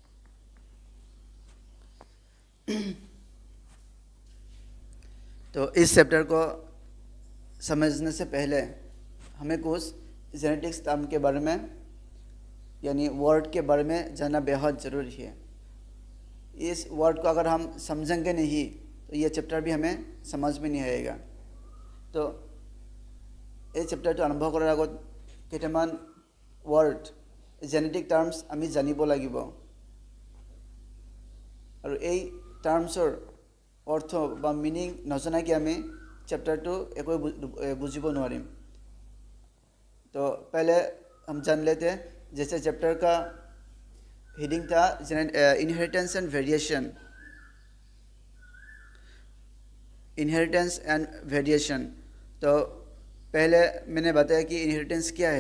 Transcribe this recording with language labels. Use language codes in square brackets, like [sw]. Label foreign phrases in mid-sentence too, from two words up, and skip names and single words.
[hi] तो इस चैप्टर को समझने से पहले हमें कुछ [en] genetics term [hi] के बारे में यानी वर्ड के बारे में जानना बेहद ज़रूरी है। इस वर्ड को अगर हम समझेंगे नहीं तो ये चैप्टर भी हमें समझ में नहीं आएगा। [as] तो এই চেপ্টাৰটো আৰম্ভ কৰাৰ আগত কেইটামান [en] word genetic terms [as] আমি জানিব লাগিব, আৰু এই টাৰ্মছৰ অৰ্থ বা মিনিং নজনাকৈ আমি चैप्टरটো একো বুজিব নোৱাৰিম। [hi] तो पहले हम जान लेते हैं, जैसे चैप्टर का हेडिंग था [en] inheritance and variation. inheritance and variation, [hi] तो पहले मैंने बताया कि इनहेरिटेंस क्या है।